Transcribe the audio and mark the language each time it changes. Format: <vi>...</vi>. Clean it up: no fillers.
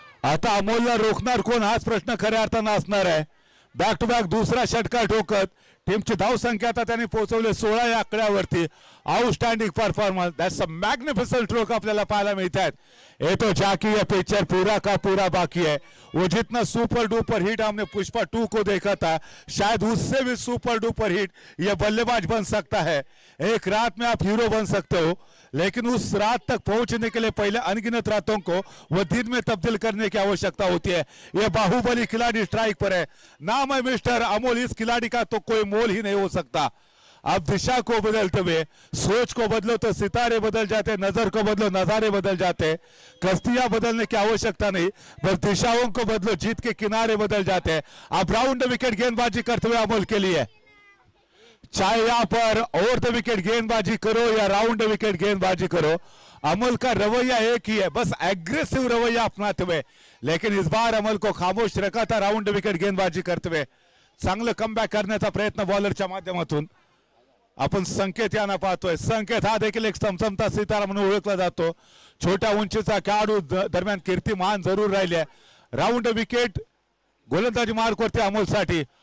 <mr>आता अमोलला रोखणार कोण हाच प्रश्न खऱ्या अर्थानं असणार आहे. बॅक टू बॅक दुसरा षटकार ठोकत टीमची धावसंख्या आता त्यांनी पोहोचवले 16 या आकड्यावरती.</mr> <en>outstanding performance that's a magnificent stroke</en> <mr>आपल्याला पाहायला मिळतात.</mr> <hi>ये तो जाकी ये पिक्चर पूरा का पूरा बाकी है. वो जितना सुपर डुपर हिट हमने पुष्पा 2 को देखा था शायद उससे भी सुपर डुपर हिट ये बल्लेबाज बन सकता है. एक रात में आप हीरो बन सकते हो लेकिन उस रात तक पहुंचने के लिए पहले अनगिनत रातों को वो दिन में तब्दील करने की आवश्यकता होती है. ये बाहुबली खिलाड़ी स्ट्राइक पर है. नाम है मिस्टर अमोल. इस खिलाड़ी का तो कोई मोल ही नहीं हो सकता. अब दिशा को बदलते हुए सोच को बदलो तो सितारे बदल जाते. नजर को बदलो नजारे बदल जाते. कश्तियां बदलने की आवश्यकता नहीं बस दिशाओं को बदलो जीत के किनारे बदल जाते. अब राउंड विकेट गेंदबाजी करते हुए अमोल के लिए चाहे यहां पर ओवर द विकेट गेंदबाजी करो या राउंड विकेट गेंदबाजी करो अमल का रवैया एक ही है. बस एग्रेसिव रवैया अपनाते हुए. लेकिन इस बार अमल को खामोश रखा था राउंड विकेट गेंदबाजी करते हुए.</hi> <mr>चांगलं कमबॅक करण्याचा प्रयत्न बॉलरच्या माध्यमातून आपण संकेत यांना पाहतोय. संकेत हा देखील एक चमचमता सितारा म्हणून ओळखला जातो. छोट्या उंचीचा खेळाडू दरम्यान कीर्तिमान जरूर राहिले. राऊंड विकेट गोलंदाजी मार्कवरती अमोलसाठी.</mr>